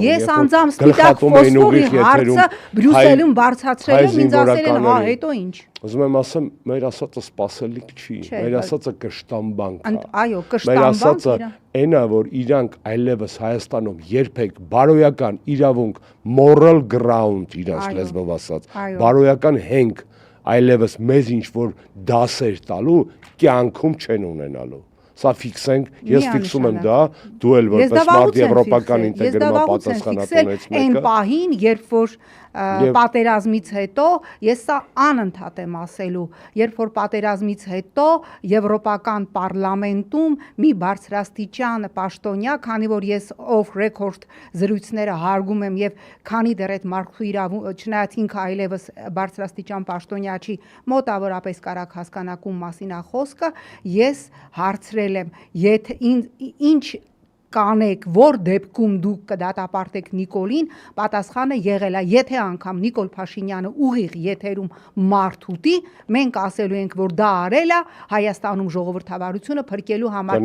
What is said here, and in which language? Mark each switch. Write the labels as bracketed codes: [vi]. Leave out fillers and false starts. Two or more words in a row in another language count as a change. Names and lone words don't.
[hy] ես անձամբ սպիտակ ֆոսֆորի հարցը Բրյուսելում բարձրացրել եմ, ինձ ասել են, հա, հետո ինչ։ Ուզում եմ ասեմ, մեր ասածը սպասելիք չի, մեր ասածը կշտամբանք է։ Այո, կշտամբանք է։ Այն է, որ իրանք այլևս Հայաստանում երբեք բարոյական իրավունք, [en] moral ground [hy] իրանց լեզվով ասած, բարոյական հենք այլևս մեզ ինչ որ դասեր տալու կյանքում չեն ունենալու։ Սա ֆիքսենք, ես ֆիքսում եմ դա, Միանշանակ։ դու էլ Ես դա որպես մարդ վաղուց եմ եվրոպական ֆիքսել, ես դա ինտեգրման վաղուց եմ պատասխանատունից ֆիքսել այն մեկը։ պահին, երբ որ Եվ- պատերազմից հետո, ես սա անընդհատ եմ ասելու, երբ որ պատերազմից հետո Եվրոպական պարլամենտում մի բարձրաստիճան պաշտոնյա, քանի որ ես [en] off record [hy] զրույցները հարգում եմ եւ քանի դեռ այդ մարդու չնայած ինքը այլևս բարձրաստիճան պաշտոնյա չի, մոտավորապես կարակ հասկանակում մասին ա խոսքը, ես հարցրել եմ, եթե ինչ կանեք, որ դեպքում դուք կդատապարտեք Նիկոլին, պատասխանը եղել է, եթե անգամ Նիկոլ Փաշինյանը ուղիղ եթերում մարդ ուտի, մենք ասելու ենք, որ դա արել է Հայաստանում ժողովրդավարությունը փրկելու համար